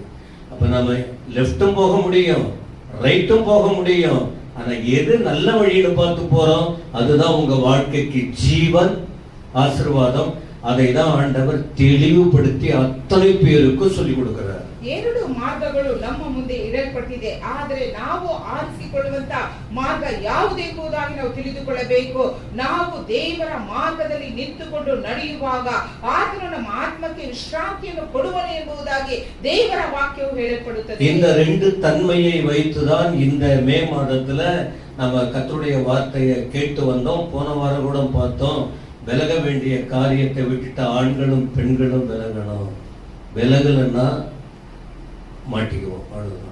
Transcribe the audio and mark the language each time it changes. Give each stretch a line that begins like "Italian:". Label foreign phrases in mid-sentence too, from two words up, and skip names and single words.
Tamil: அப்ப நம்ம லெஃப்டும் போக முடியும், ரைட்டும் போக முடியும். ஆனா எது நல்ல வழியில பார்த்து போறோம் அதுதான் உங்க வாழ்க்கைக்கு ஜீவன், ஆசீர்வாதம். அதை தான் ஆண்டவர் தெளிவுபடுத்தி அத்தனை பேருக்கும் சொல்லிக் கொடுக்கிறார்.
Kannada: ಎರಡು ಮಾರ್ಗಗಳು ನಮ್ಮ ಮುಂದೆ ಇಡಲ್ಪಟ್ಟಿದೆ, ಆದರೆ ನಾವು ಆರಿಸಿಕೊಳ್ಳುವಂತ ಮಾರ್ಗ ಯಾವುದೆಂಬುದಾಗಿ ನಾವು ತಿಳಿದುಕೊಳ್ಳಬೇಕು. ನಾವು ದೇವರ ಮಾರ್ಗದಲ್ಲಿ ನಿಂತುಕೊಂಡು ನಡೆಯುವಾಗ ಆತನು ನಮ್ಮ ಆತ್ಮಕ್ಕೆ ವಿಶ್ರಾಂತಿಯನ್ನು ಕೊಡುವನು ಎಂಬುದಾಗಿ ದೇವರ ವಾಕ್ಯವು ಹೇಳಲ್ಪಡುತ್ತದೆ.
Tamil: இந்த ரெண்டு தன்மையை வைத்துதான் இந்த மே மாதத்துல நம்ம கர்த்தருடைய வார்த்தையை கேட்டு வந்தோம். போன வாரம் கூட பார்த்தோம், விலக வேண்டிய காரியத்தை விட்டுட்டு ஆண்களும் பெண்களும் விலகணும். விலகலன்னா மாட்டிக்குவோம், அவ்வளவுதான்.